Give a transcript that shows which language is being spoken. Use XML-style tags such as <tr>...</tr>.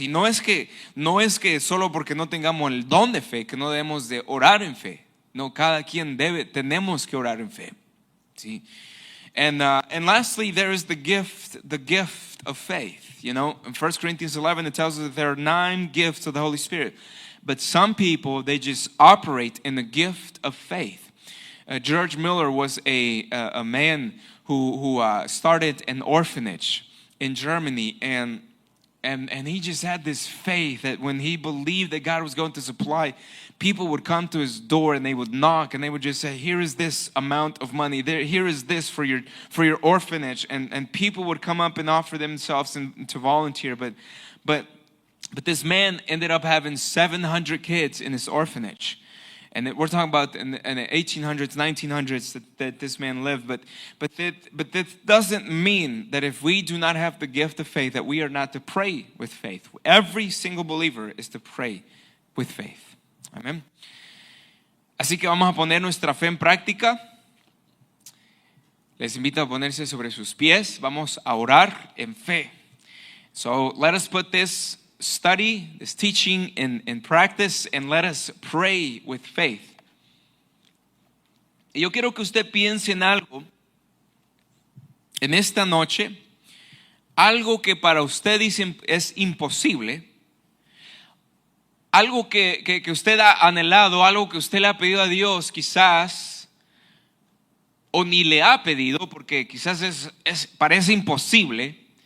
<es>Y no es que solo porque no tengamos el don de fe que no debemos de orar en fe. No, cada quien tenemos que orar en fe. ¿Sí?</es> <en>And lastly, there is the gift of faith. You know, in 1 Corinthians 11 it tells us that there are 9 gifts of the Holy Spirit, but some people, they just operate in the gift of faith. George Müller was a man who started an orphanage in Germany, and he just had this faith that when he believed that God was going to supply, people would come to his door and they would knock and they would just say, here is this amount of money, here is this for your orphanage, and people would come up and offer themselves and to volunteer, but this man ended up having 700 kids in his orphanage. And we're talking about in the 1800s, 1900s that this man lived. But that doesn't mean that if we do not have the gift of faith, that we are not to pray with faith. Every single believer is to pray with faith. Amen.</en> <es>Así que vamos a poner nuestra fe en práctica. Les invito a ponerse sobre sus pies. Vamos a orar en fe.</es> <en>So let us put this study, this teaching in practice, and let us pray with faith.</en> <es>Y yo quiero que usted piense en algo en esta noche, algo que para usted es imposible, algo que usted ha anhelado, algo que usted le ha pedido a Dios, quizás, o ni le ha pedido, porque quizás parece imposible.</es>